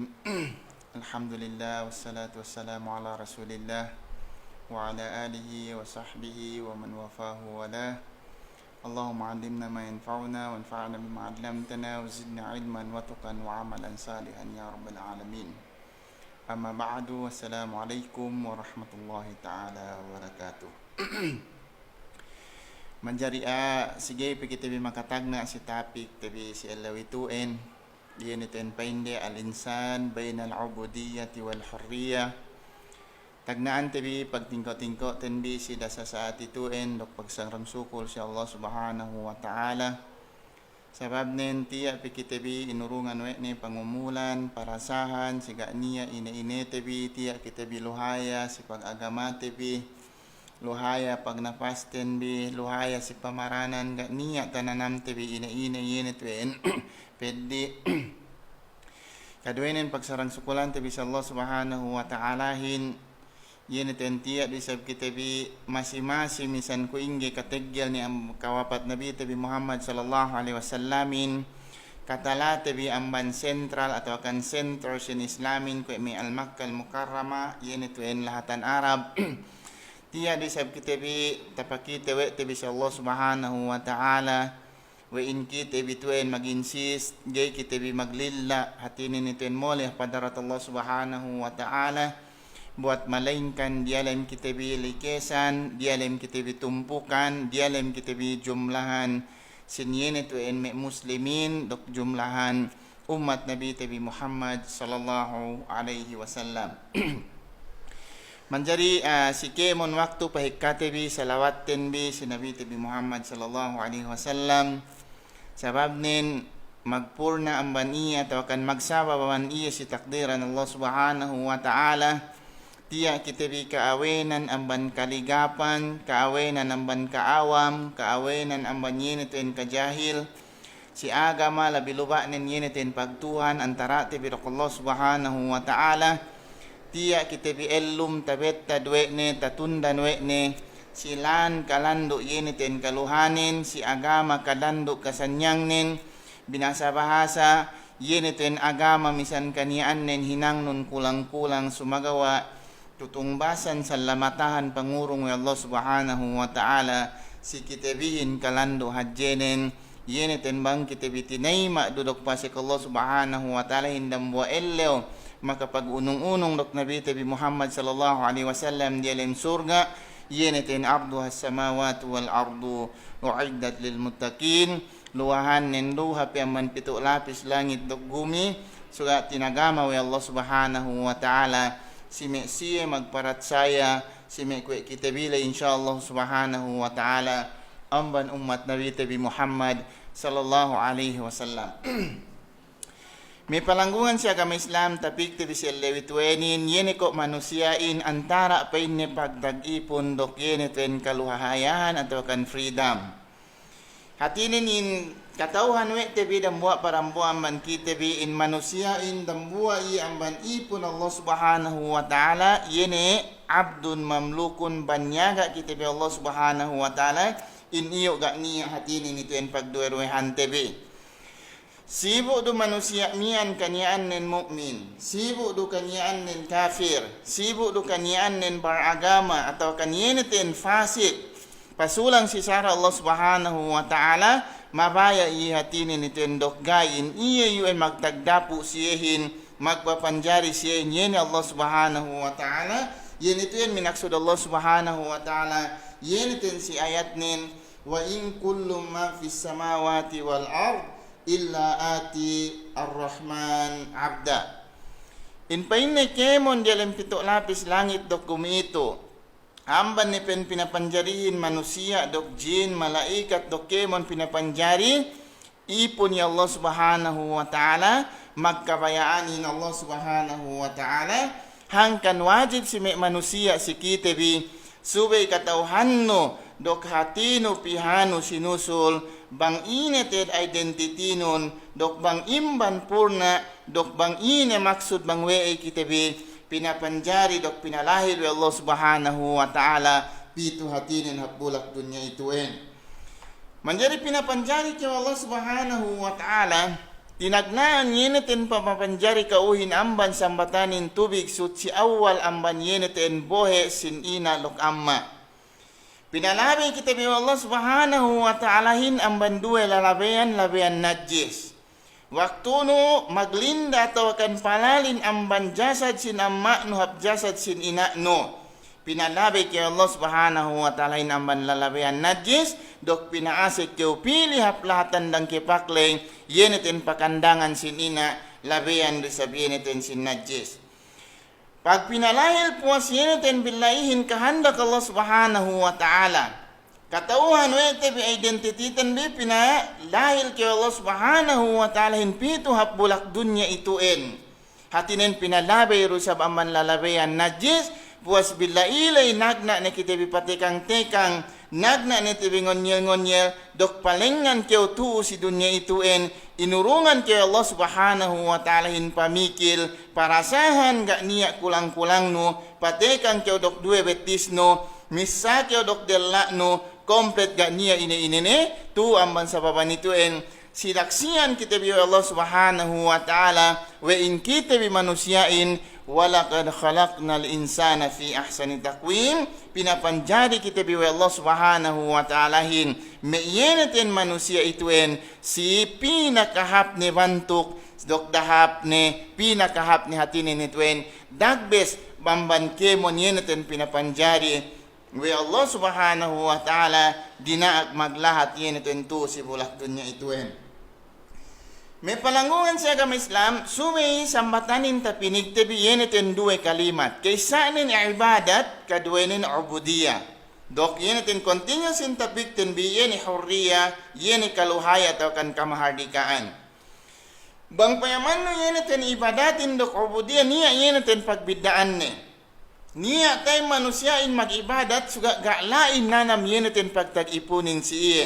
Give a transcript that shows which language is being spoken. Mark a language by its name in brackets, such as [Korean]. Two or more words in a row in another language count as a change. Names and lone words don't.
[Arabic] الحمد لله والصلاة والسلام على رسول الله وعلى آله وصحبه ومن وفاه وله. اللهم علمنا ما ينفعنا وانفعنا بما علمتنا وزدنا علما وتقا وعملا صالحا يا رب العالمين. أما بعد، والسلام عليكم ورحمة الله تعالى وبركاته. [Yakan] Menjadi sige kita makatagna si topic tabi si alawituin diyan iten painde [Arabic] al-insan baina al-ubudiyyati wal hurriyah. [Yakan] Tagnaan tabi pagtingko-tingko tenbi si dasa sa atituin dok pagsangram sukol si [Arabic] Allah subhanahu wa ta'ala. [Yakan] Sabab nen tiya pikitabi inurungan we ni pangumulan parasahan siga niya ine tabi tiya kitabi luhaya si pag-agama tabi luhaya pag napasten bi luhaya si pamaranan ga niya tananam tabi ina yinit wen pedi kadwenen pagsarang sukulan tabi sa [Arabic] Allah subhanahu wa ta'ala [Yakan] hin yinit entiya di sab kitabi masing-masing misan ko ingge kategyal ni ang kawapat nabi tabi Muhammad [Arabic] sallallahu alaihi wasallamin [Yakan] katala tabi amban sentral atau akan center sin islamin ko may al-Makkah al-Mukarrama yinit wen lahatan Arab. Tiya di sab kitabi tapakita we tabi sa [Arabic] Allah subhanahu wa ta'ala [Yakan] we in kitabi tuen mag-insist gay kitabi maglilla hatinin ituen moleh padarat [Arabic] Allah subhanahu wa ta'ala [Yakan] buat malainkan dialam kitabi likesan dialam kitabi tumpukan dialam kitabi jumlahan sinyen ituen me muslimin dok jumlahan umat Nabi tabi Muhammad [Arabic] sallallahu alaihi wasallam. [Yakan] Menjadi si kemon waktu pahikkatebi salawatten bi si Nabi tabi Muhammad [Arabic] sallallahu alaihi wasallam [Yakan] sabab nin magpurna ang baniya atau akan magsaba baman iya si takdiran [Arabic] Allah subhanahu wa ta'ala [Yakan] tiya kitabi kaawenan ang ban kaligapan kaawenan ang ban kaawam kaawenan ang ban yinitin kajahil si agama labiluba nin yinitin pagtuhan antara tabi [Arabic] Allah subhanahu wa ta'ala [Yakan] tiya kitabi ellum tabetta duwekne tatundan wekne silan kalando yiniten kaluhanin si agama kalando kasanyangnen binasa bahasa yiniten agama misan kanian nen hinang nun kulang-kulang sumagawa tutungbasan sa lamatahan pangurong [Arabic] Allah subhanahu wa ta'ala [Yakan] si kitabihin kalando hadjenen yiniten bang kitabi tinayma dudok pasik [Arabic] Allah subhanahu wa ta'ala [Yakan] hindam buwa ellew maka pag unong-unong dok Nabi tabi Muhammad [Arabic] sallallahu alaihi wasallam [Yakan] di alam surga yenitin [Arabic] arduha samawati wal ardu uiddat lil muttaqin [Yakan] luahan nen luha piaman pitu lapis langit dok bumi suga tinagama [Arabic] wa Allah subhanahu wa ta'ala [Yakan] sime siye magparat saya sime kwe kitabila [Arabic] insyaallah subhanahu wa ta'ala [Yakan] amban umat Nabi tabi Muhammad [Arabic] sallallahu alaihi wasallam. [Yakan] May palanggungan si agama Islam tapik tabi si lewitwenin yene ko manusiain antara pain ni pagdag-ipon dok yene tuen kaluhahayahan atau kan freedom. Hatinin in katauhan we tabi dambua parambua man kitabi in manusiain dambua i amban ipon [Arabic] Allah subhanahu wa ta'ala [Yakan] yene [Arabic] abdun mamlukun [Yakan] banyaga kitabi [Arabic] Allah subhanahu wa ta'ala [Yakan] in iyo ga niya hatinin ituen pagduerwehan tabi. Sibuk do manusia mian kanian nen mukmin, sibuk do kanian nen kafir, sibuk do kanian nen beragama atau kanian ten fasik. Pasulang si sara [Arabic] Allah subhanahu wa ta'ala [Yakan] mabaya i hatinin iten dok gayin iya yuen magtagdapu siyehin magpapanjari siyehin yen [Arabic] Allah subhanahu wa ta'ala [Yakan] yen iten minaksud [Arabic] Allah subhanahu wa ta'ala [Yakan] yen iten si ayat nen [Arabic] wa in kullu ma fis samawati wal ard illa ati ar-Rahman abda. [Yakan] In painne kemon dialam pito lapis langit dok kumito. Amban ni pen pinapanjarihin manusia dok jin malaikat dok kemon pinapanjari ipon ni Allah subhanahu [Arabic] wa ta'ala [Yakan] magkabayaanin [Arabic] Allah subhanahu wa ta'ala [Yakan] hangkan wajib si manusia si kitabi subay katauhanno dok hatino pihano sinusul bang ineted identity nun dok bang imban purna dok bang ine maksud bang wei kitabi pinapanjari dok pinalahir [Arabic] Allah subhanahu wa ta'ala [Yakan] pitu hatinin hapulak dunya ituin Manjari pinapanjari kay [Arabic] Allah subhanahu wa ta'ala, [Yakan] tinagnaan yenitin papapanjari kauhin amban sambatanin tubig suci awal amban yenitin bohe sin ina lok amma. Pinalabi kita bi [Arabic] Allah subhanahu wa ta'alahin [Yakan] amban duwe lalabayan najis. Waktu no maglinda atau akan palalin amban jasad sin amma no hab jasad sin ina no. Pinalabi kay [Arabic] Allah subhanahu wa ta'ala [Yakan] amban lalabayan najis, dok pinaasik kay upili haplahatan dang kipakleng, yenitin pakandangan sin ina, labayan risab yenitin sin najis. Pag pinalahil puas yenitin bilaihin kahandak Allah subhanahu [Arabic] wa ta'ala. [Yakan] Katauhan wete bi identititan bi pinalahil kay [Arabic] Allah subhanahu wa ta'ala [Yakan] hinpito hapbulak dunya ituin. Hatinin pinalabay rusab amban lalabayan najis, puas bila ilay nagna na kita bipatekang tekang nagna na tibi ngonyel dok palengan kaya tuo si dunya ituin inurungan kaya Allah subhanahu [Arabic] wa ta'ala [Yakan] hin pamikil parasahan gak niya kulang-kulang no patekang kaya dok dua betis no misa kaya dok delak no komplet gak niya ine-ine tu amban sa papan ituin silaksian kita bi [Arabic] Allah subhanahu wa ta'ala wa [Yakan] in kita bi manusiain [Arabic] walaqad khalaqnal insana fi ahsani taqwim [Yakan] pinapanjari kita bi [Arabic] Allah subhanahu wa ta'ala [Yakan] hin meyenetin manusia ituin si pinakahap ni bantuk dok dahap ni pinakahap ni hatinin ituin dagbes bamban kemon yenetin pinapanjari wi [Arabic] Allah subhanahu wa ta'ala [Yakan] dinaag maglahat yenetin tu si bulak dunya ituin. May palangungan sa agama Islam, sumay sambatanin ta pinigtabi yenitin duwe kalimat. Kaysanin ibadat, kaduwenin ubudiyah. Dok yenitin continuous in tapiktin bi yeni hurriya, yeni kaluhaya atau kan kamahardikaan. Bang payaman no yenitin ibadatin dok ubudiyah, niya yenitin pagbidaan ni. Niya tay manusyain mag-ibadat, suga galain nanam yenitin pagtag-ipunin si iye.